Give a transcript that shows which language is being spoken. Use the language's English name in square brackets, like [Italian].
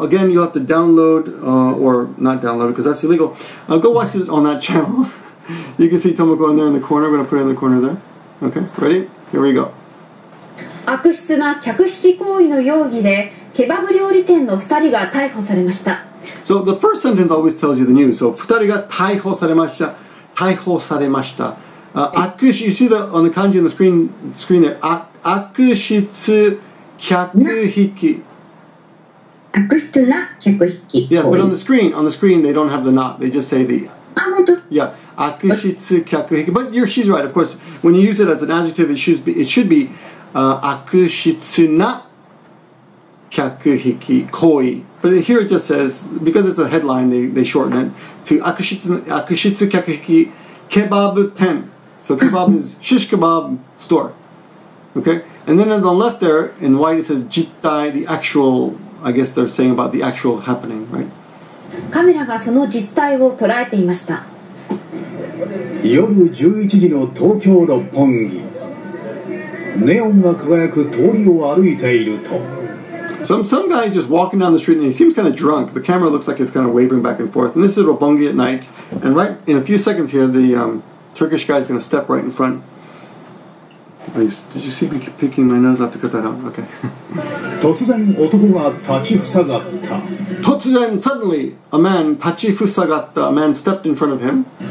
[English] Again, you'll have to download, or not download because that's illegal. Go watch it on that channel. You can see Tomoko in there in the corner. We're going to put it in the corner there. Okay, ready? Here we go. [Japanese] 悪質な客引き行為の容疑でケバブ料理店の2人が逮捕されました。 [English] So the first sentence always tells you the news. [Japanese] So 2人が逮捕されました。逮捕されました。 [English] You see on the kanji on the screen there. 悪質 kyakuhiki. [Japanese] 悪質な客引き [English] Yes, but on the screen they don't have the not. They just say the. [Japanese] 本当 [English] Yeah, akushitsu kyakuhiki. But she's right. Of course, when you use it as an adjective, it should be akushitsuna kyakuhiki koui. But here it just says, because it's a headline, they shorten it to akushitsu kyakuhiki kebabu ten. So kebab is shish kebab store. Okay, and then on the left there in white it says jittai, the actual. I guess they're saying about the actual happening, right? [Japanese] カメラがその実態を捉えていました。夜11時の東京六本木。ネオンが輝く通りを歩いていると。 [English] Some guy just walking down the street and he seems kind of drunk. The camera looks like it's kind of wavering back and forth. And this is Roppongi at night. And right in a few seconds here, the Turkish guy is going to step right in front. Did you see me picking my nose? I have to cut that out. Okay. [Japanese] 突然男が立ちふさがった。 [English] 突然 suddenly a man tachifusagaru, a man stepped in front of him.